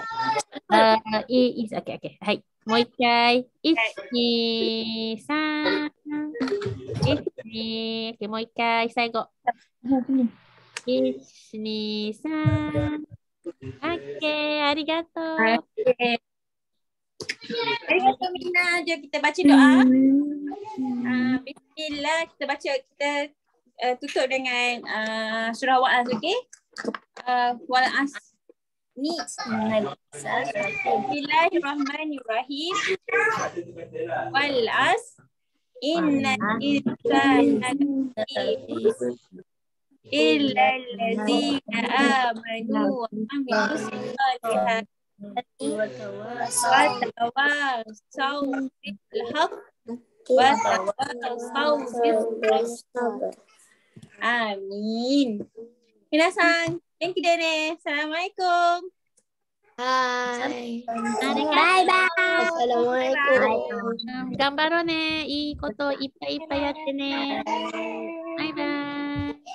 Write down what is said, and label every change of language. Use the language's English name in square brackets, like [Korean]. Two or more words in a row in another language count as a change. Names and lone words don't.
[Japanese] いい、OK。はい。もう一回。1、2、3。1、2、OK、もう一回、最後。1、2、3。OK、ありがとう。 [Malay] Assalamualaikum Mina. Jom kita baca doa. Bismillah. Kita tutup dengan surah Wa'as, okey? Wa'as. Ni. [Arabic] بسم الله الرحمن الرحيم. Wa'as. إن الإنسان إلا الذين آمنوا وعملوا الصالحات. وتواصوا بالحق وتواصوا بالصبر. Amin. [Japanese] Minasan, [English] thank you [Japanese] dene. [Arabic] Assalamualaikum. [Japanese] Hai. [English] Bye bye. Assalamualaikum. [Japanese] 頑張ろうね。いいこといっぱいやってね。バイバイ。